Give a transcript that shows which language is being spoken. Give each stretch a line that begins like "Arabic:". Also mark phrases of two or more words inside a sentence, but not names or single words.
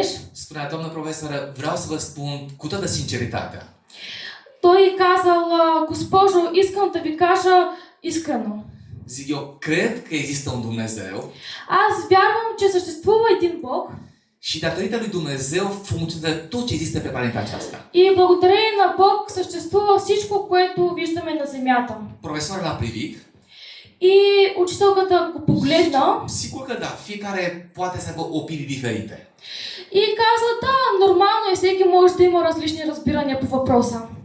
Romanian: Spunea, doamnă profesoră, vreau să vă spun cu toată sinceritatea.
Bulgarian: той казал: госпожо, искам да ви кажа искрено.
Romanian: Zic, eu cred că există un Dumnezeu
Bulgarian: Аз вярвам, че съществува един Бог
Romanian: Și datorită lui Dumnezeu funcționează tot ce există pe planeta aceasta.
Bulgarian: И благодарение на Бог съществува всичко, което виждаме на земята.
Romanian: Profesorul l-a privit.
Bulgarian: И учителката го погледна
Romanian: Sigur că da, fiecare poate să aibă opinii diferite.
Bulgarian: и каза, да, нормално е, всеки може да има различни разбирания по въпроса.